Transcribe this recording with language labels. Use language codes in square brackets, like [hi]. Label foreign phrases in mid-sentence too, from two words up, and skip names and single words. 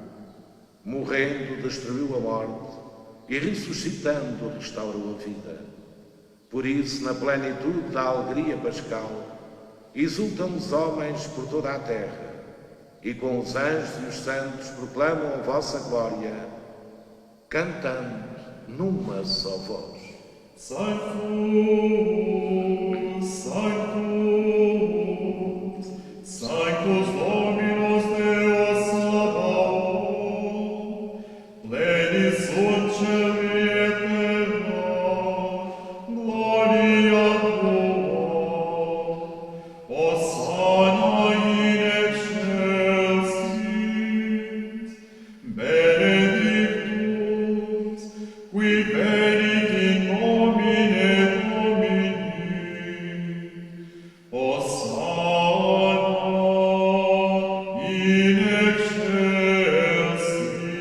[pt] Morrendo, destruiu a morte e ressuscitando, restaurou a vida. Por isso, na plenitude da alegria pascal, exultam os homens por toda a terra, e com os anjos e os santos proclamam a vossa glória, cantando numa só voz. [la] Sanctus, Sanctus, Sanctus Dominus Deus Sabaoth, plenis sunt caeli aeterna, gloria tua, Hosanna in excelsis, benedictus, qui venit in nomine Domini, Hosanna in excelsis.